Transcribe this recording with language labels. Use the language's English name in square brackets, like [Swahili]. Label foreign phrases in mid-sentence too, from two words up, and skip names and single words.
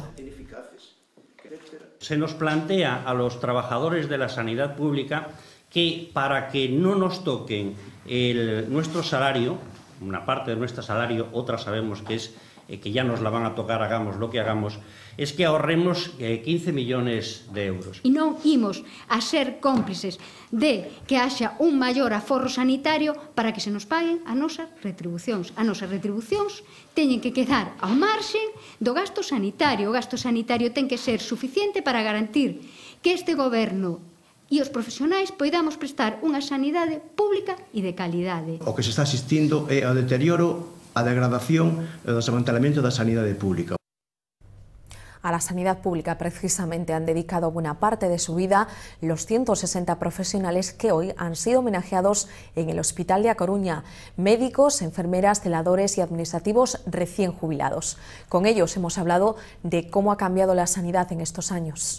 [Spanish] Se nos plantea a los trabajadores de la sanidad pública que para que no nos toquen nuestro salario, una parte de nuestro salario, otra sabemos que es que ya nos la van a tocar, hagamos lo que hagamos, es que ahorremos 15 millones de euros. [Galician] E non imos a ser cómplices de que haxa un maior aforro sanitario para que se nos paguen as nosas retribucións. As nosas retribucións teñen que quedar ao marxen do gasto sanitario. O gasto sanitario ten que ser suficiente para garantir que este goberno e os profesionais poidamos prestar unha sanidade pública e de calidade. O que se está asistindo é ao deterioro, a degradación e o desmantelamento da sanidade pública. [Spanish] A la sanidad pública precisamente han dedicado buena parte de su vida los 160 profesionales que hoy han sido homenajeados en el Hospital de A Coruña, médicos, enfermeras, celadores y administrativos recién jubilados. Con ellos hemos hablado de cómo ha cambiado la sanidad en estos años.